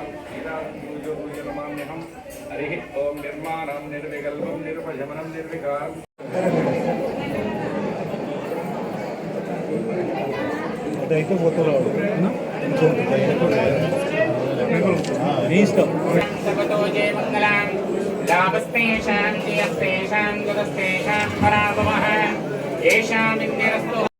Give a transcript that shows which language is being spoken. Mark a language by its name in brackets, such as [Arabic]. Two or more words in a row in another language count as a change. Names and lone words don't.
[Sanskrit] हरि ओम निर्माणं निर्विकल्पं निर्वशमनं निर्विकारं [Telugu] అయితే పోతారు నీ ఇష్టం [Sanskrit] लाभस्तेषां जयस्तेषां गुणस्तेषां पराभवः येषाम् इन्द्रस्तु